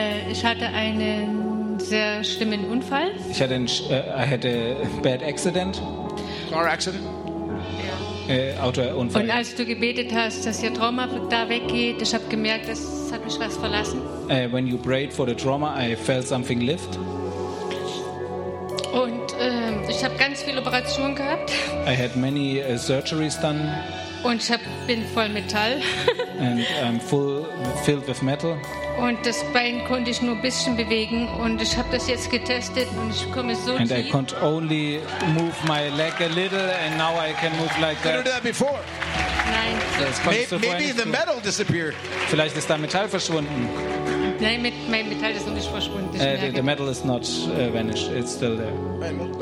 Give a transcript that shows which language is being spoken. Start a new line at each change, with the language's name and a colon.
German: Ich hatte einen sehr schlimmen Unfall. Ich hatte
English: a bad accident. Car accident?
German: Autounfall. Und als du gebetet hast, dass ihr Trauma da weggeht, ich habe gemerkt, das hat mich was verlassen.
English: When you prayed for the trauma, I felt something lift.
German: Und ich habe ganz viele Operationen gehabt.
English: I had many surgeries done.
German: Und ich bin voll Metall.
English: And I'm filled with metal.
German: Und das Bein konnte ich nur ein bisschen bewegen. Und ich habe das jetzt getestet und ich komme so
English: and
German: tief.
English: I could only move my leg a little and now I can move like that. You didn't do that before.
German: Nein.
English: Maybe the metal disappeared.
German: Vielleicht ist dein Metall verschwunden. Nein, mein Metall ist noch nicht verschwunden.
English: The metal is not vanished. It's still there.